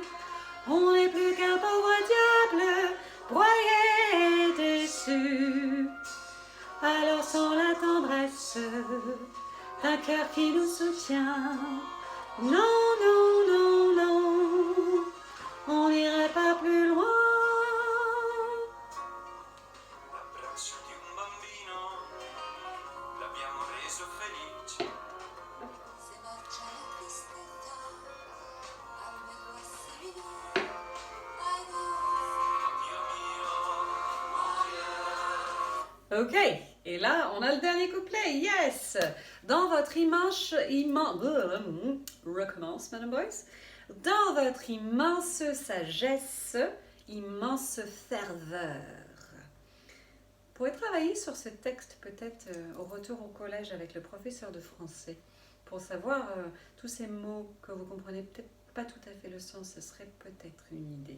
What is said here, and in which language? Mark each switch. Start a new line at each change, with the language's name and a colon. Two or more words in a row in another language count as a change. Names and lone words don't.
French: On n'est plus qu'un pauvre diable, broyé et déçu. Alors sans la tendresse d'un cœur qui nous soutient, non, non, non, non, on n'irait pas plus loin.
Italian: L'abbraccio di un bambino l'abbiamo reso felice. Se marcia la tristezza, almeno essere vivo.
Spanish: Ai Dios.
Italian: Dio mio,
French: Ok, et là on a le dernier couplet, yes. Dans votre recommence, Madame Boyce. Dans votre immense sagesse, immense ferveur. Vous pourrez travailler sur ce texte peut-être au retour au collège avec le professeur de français pour savoir tous ces mots que vous comprenez peut-être pas tout à fait le sens, ce serait peut-être une idée.